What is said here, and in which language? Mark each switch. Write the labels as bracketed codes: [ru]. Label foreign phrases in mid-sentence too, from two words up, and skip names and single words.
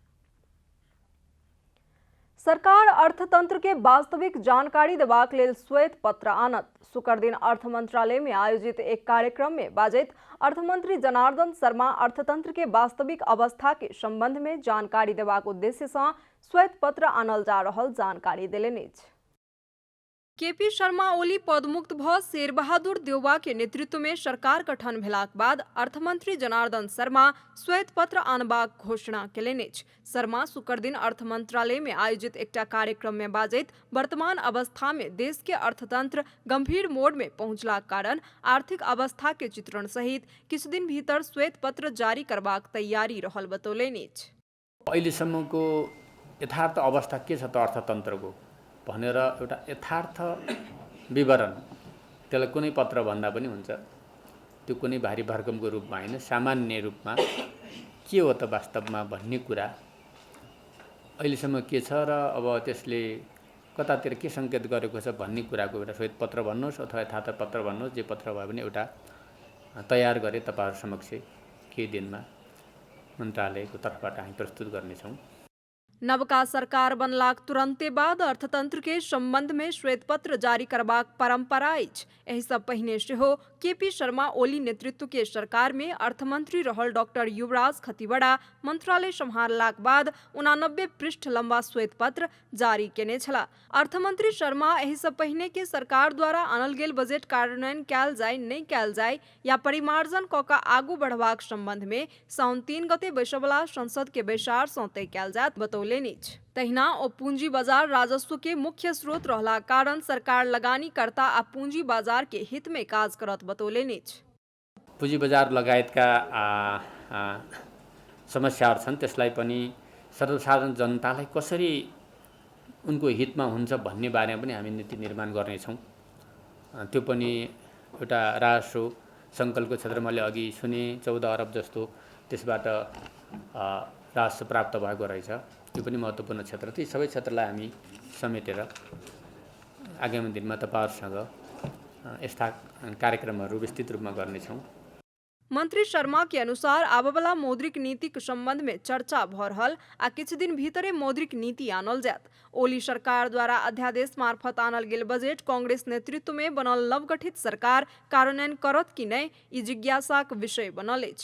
[mai] सरकार अर्थतंत्र के वास्तविक जानकारी देबाक लेल श्वेत पत्र आनत। शुक्र दिन अर्थ मंत्रालय में आयोजित एक कार्यक्रम में बाजैत अर्थमंत्री जनार्दन शर्मा अर्थतंत्र के वास्तविक अवस्था के संबंध में जानकारी देबाक उद्देश्य से श्वेत पत्र आनल जा रहल जानकारी देलनि। केपी शर्मा ओली पदमुक्त भ शेरबहादुर देउवा के नेतृत्व में सरकार गठन भेलाक बाद अर्थमंत्री जनार्दन शर्मा श्वेत पत्र आनबाक घोषणा केलनि। शर्मा शुक्र दिन अर्थ मंत्रालय में आयोजित एकटा कार्यक्रम में बाजैत वर्तमान अवस्था में देश के अर्थतंत्र गंभीर मोड में पहुंचलाक कारण आर्थिक अवस्था के चित्रण सहित किछु दिन भीतर श्वेत पत्र जारी करबाक तैयारी रहल बतौलनि। [ne] अहिलेसम्मको यथार्थ अवस्था के छ त अर्थतन्त्रको भनेर एउटा यथार्थ विवरण त्यसलाई कुनै पत्र भन्दा पनि हुन्छ। त्यो कुनै भारी भरकमको रूपमा हैन, सामान्य रूपमा के हो त वास्तवमा भन्ने कुरा अहिलेसम्म के छ र अब त्यसले कतातिर के संकेत गरेको छ भन्ने कुराको एउटा श्वेत पत्र भन्नुहोस् अथवा यथार्थ पत्र भन्नुहोस्, जे पत्र भए पनि एउटा तयार गरे तपाईहरु समक्ष केही दिनमा मन्त्रालयको तर्फबाट हामी प्रस्तुत गर्नेछौँ। [mai] नवका सरकार बनलाक तुरंते बाद अर्थतंत्र के संबंध में श्वेत पत्र जारी करबाक परंपरा अछि। एहि सब पहिने सेहो केपी शर्मा ओली नेतृत्व के सरकार में अर्थमंत्री रहल डॉक्टर युवराज खतिवड़ा मंत्रालय संभाललाक बाद 89 पृष्ठ लंबा श्वेत पत्र जारी केने छला। अर्थमंत्री शर्मा एहि सब पहिने के सरकार द्वारा आनल गेल बजट कार्यान्वयन कैल जाय नहीं कैल जाय या परिमार्जन क का आगू बढ़बाक संबंध में साउन 3 गते बैसबला संसद के बैसार सँ तय कैल जात बतौलनि। तहिना ओ पूंजी बाजार राजस्व के मुख्य स्रोत रहला कारण सरकार लगानीकर्ता आ पूंजी बाजार के हित में काज करत बतौलनि। [ne] पूंजी बजार लगायतका समस्याहरू छन्, त्यसलाई पनि सर्वसाधारण जनतालाई कसरी उनको हितमा हुन्छ भन्ने बारेमा पनि हामी नीति निर्माण गर्नेछौँ। त्यो पनि एउटा राजस्व सङ्कलनको क्षेत्रमा मैले अघि सुने 14 अरब जस्तो त्यसबाट राजस्व प्राप्त भएको रहेछ। त्यो पनि महत्त्वपूर्ण क्षेत्र। ती सबै क्षेत्रलाई हामी समेटेर आगामी दिनमा तपाईहरुसँग यस्ता कार्यक्रमहरू विस्तृत रूपमा गर्नेछौँ। [mai] मंत्री शर्मा के अनुसार आबवला मौद्रिक नीति के संबंध में चर्चा भ रहल आ किछु दिन भीतरे मौद्रिक नीति आनल जात। ओली सरकार द्वारा अध्यादेश मार्फत आनल गेल बजट कांग्रेस नेतृत्व में बनल नवगठित सरकार कार्यान्वयन करत कि नहीं ई जिज्ञासाक विषय बनल अछि।